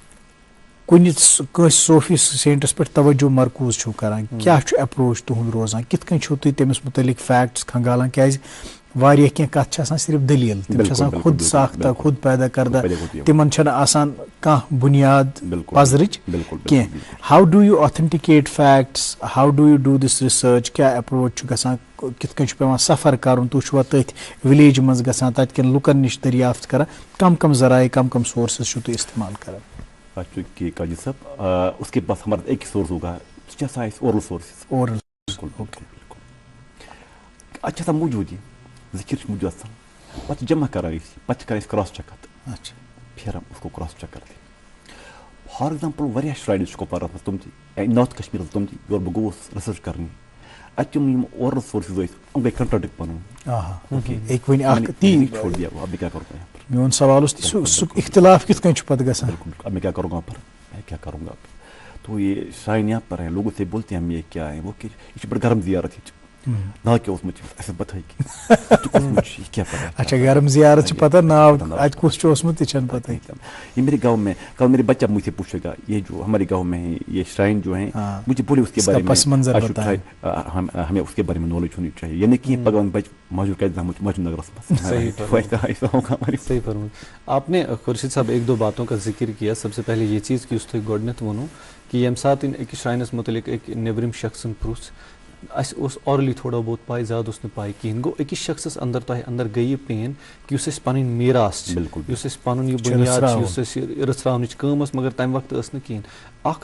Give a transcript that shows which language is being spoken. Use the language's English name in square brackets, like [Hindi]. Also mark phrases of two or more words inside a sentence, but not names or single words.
[Kashmiri] کُنہِ کٲنٛسہِ صوفی سینٹس پٮ۪ٹھ توجہ مرکوٗز چھُو کران کیٛاہ چھُ اپروچ تُہُنٛد روزان کِتھ کٔنۍ چھُو تُہۍ تٔمِس مُتعلق فیکٹس کھنگالان کیٛازِ واریاہ کینٛہہ کتھ چھِ آسان صرف دلیل تِم چھِ آسان [Urdu] خود ساختہ خود پیدا کردہ [Kashmiri] تمن چھنہٕ آسان کانٛہہ بنیاد پزرٕچ کینٛہہ [English] how do you authenticate facts how do you do this research [Kashmiri] کیاہ اپروچ چھُ گژھان کِتھ کٔنۍ چھُ پیٚوان سفر کرُن تُہۍ چھُوا تٔتھۍ وِلیج منٛز گژھان تتہِ کٮ۪ن لُکن نِش دٔریافت کران کم ذرائع کم سورسز چھُو تُہۍ استعمال کران [Urdu] چونکہ قاضی صاحب اس کے پاس ہمارا ایک ہی سورس ہوگا [English] oral sources [Urdu] اورل [Kashmiri] اچھا سا موجود یہ ذکر موجود آسان پتہ جمع کران پتہ کران [English] cross check [Kashmiri] اچھا پھیران [Urdu] اس کو [English] cross check [Kashmiri] کرتے [English] for example [Kashmiri] واریاہ شرائنز چھِ کپوارہ منٛز تِم تہِ نارتھ کشمیٖرس تِم تہِ یور بہٕ گوٚوُس رِسرچ کرنہِ اتہِ تِم یِم [English] oral sources [Kashmiri] ٲسۍ یِم گٔے کنٹراڈکٹ پنُن [Urdu] چھوڑ دیا اب میں کیا کروں گا [Kashmiri] میون سوال اوس سُہ اختلاف کِتھ کٔنۍ چھُ پتہٕ گژھان [Urdu] اب میں کیا کروں گا پر میں کیا کروں گا تو یہ شرائن یہاں پر ہے لوگوں سے بولتے ہیں ہم یہ کیا ہے وہ کہ یہ بڑا گرم زیارت ہے نا کیا اس میں ایسے پتہ ہے کیا پتہ [Kashmiri] اچھا گرم زیارت چھِ پتہ ناو اتہِ کُس چھُ اوسمُت تہِ چھنہٕ پتہ [Urdu] یہ میرے گاؤں میں کل میرے بچہ مجھ سے پوچھے گا یہ جو ہمارے گاؤں میں ہے یہ شرائن جو ہیں مجھے بولے اس کے بارے میں ہمیں اس کے بارے میں نالج ہونی چاہیے یعنی کہ [Kashmiri] پگہ بچ موجود کر [Urdu] مجھے نگرس میں صحیح فرمایا آپ نے خورشید صاحب ایک دو باتوں کا ذکر کیا سب سے پہلے یہ چیز کہ اس تھی [Kashmiri] گۄڈنیٚتھ ووٚنوٗ کہ ییٚمہِ ساتہٕ أکِس شراینس متعلق أکۍ نیٚبرِم شخصن پرُژھ اَسہِ اوس اورلی تھوڑا بہت پاے زیادٕ اوس نہٕ پاے کِہیٖنۍ گوٚو أکِس شخصس اندر تۄہہِ اندر گٔے یہِ پین کہ یُس اَسہِ پنٕنۍ میراث چھِ یُس اَسہِ پنُن یہِ بُنیاد چھِ یُس اَسہِ یہِ رٕژھراونٕچ کٲم ٲس مگر تمہِ وقتہٕ ٲس نہٕ کِہیٖنۍ اکھ